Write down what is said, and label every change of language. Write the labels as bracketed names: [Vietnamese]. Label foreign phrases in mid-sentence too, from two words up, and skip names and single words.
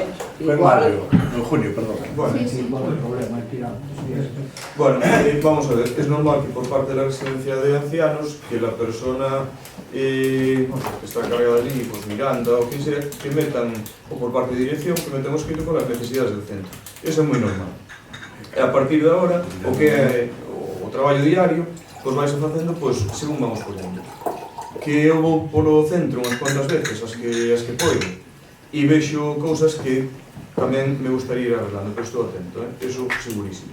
[Spanish] Fue en mayo, en junio, perdón. Bueno, vamos a ver, es normal que por parte de la residencia de ancianos que la persona que está encargada allí, pues Miranda o quien sea, que metan, o por parte de dirección, que metan escrito con las necesidades del centro. [Galician] Eso é moi normal. E a partir de agora, o que é o traballo diario, pois vais facendo, pois, según vamos podendo. Que eu vou polo centro unhas cuantas veces, as que poido, e vexo cousas que tamén me gustaría ir arreglando, pero estou atento, eso segurísimo.